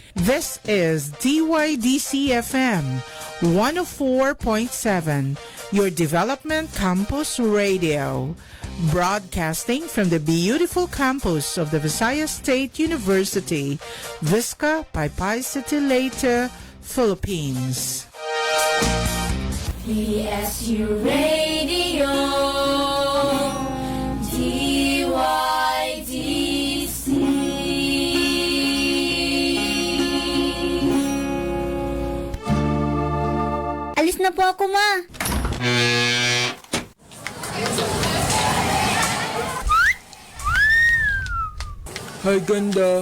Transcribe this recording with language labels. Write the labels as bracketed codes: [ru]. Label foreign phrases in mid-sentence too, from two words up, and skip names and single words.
[en] This is DYDC FM 104.7, your development campus radio. Broadcasting from the beautiful campus of the Visayas State University, Visca Paypay City, Leyte, Philippines. VSU Radio, DYDC. [tl] Alis na po ako, ma. Hi, ganda.